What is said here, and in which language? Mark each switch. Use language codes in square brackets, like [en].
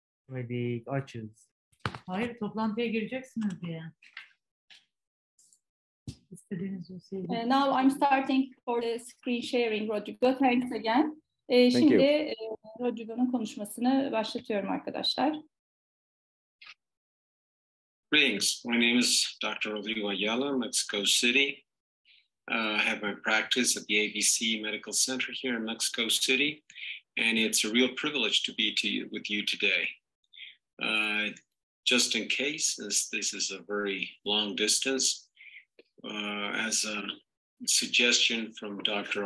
[tr] Hadi açız. Hayır, toplantıya gireceksiniz diye. İstediğiniz o şeyi. [en] Now I'm starting for the screen sharing, Rodrigo. Thanks again. [tr] Şimdi Rodrigo'nun konuşmasını başlatıyorum arkadaşlar. [en] Greetings. My name is Dr. Rodrigo Ayala, Mexico City. I have my practice at the ABC Medical Center here in Mexico City, and it's a real privilege to be with you today. Just in case, this is a very long distance, as a suggestion from Dr.